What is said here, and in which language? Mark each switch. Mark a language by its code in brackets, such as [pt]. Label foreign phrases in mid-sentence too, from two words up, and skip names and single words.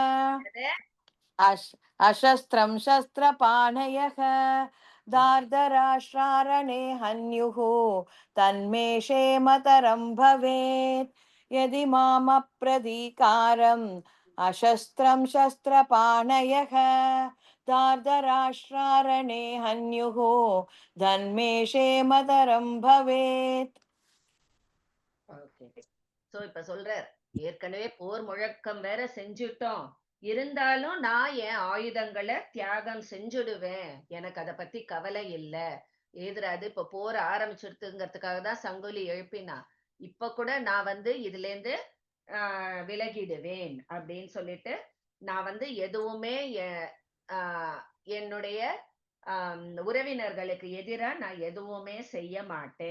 [sa] अशस्त्रं शस्त्रपाणयः दार्धराष्ट्रारणे हन्युः तन्मे क्षेमतरं भवेत् यदि माम प्रतीकारम् अशस्त्रं शस्त्रपाणयः दार्धराष्ट्रारणे हन्युः तन्मे क्षेमतरं भवेत्. [ta] சோ இப்ப சொல்றார், ஏற்கனவே போர் முழக்கம் வேற செஞ்சுட்டோம், இருந்தாலும் நான் என் ஆயுதங்களை தியாகம் செஞ்சுடுவேன், எனக்கு அதை பத்தி கவலை இல்ல. எதிராது இப்ப போர் ஆரம்பிச்சிருத்துங்கிறதுக்காக தான் சங்குலி எழுப்பினா, இப்ப கூட நான் இதுல இருந்து விலகிடுவேன் அப்படின்னு சொல்லிட்டு நான் எதுவுமே என்னுடைய உறவினர்களுக்கு எதிரா நான் எதுவுமே செய்ய மாட்டேன்.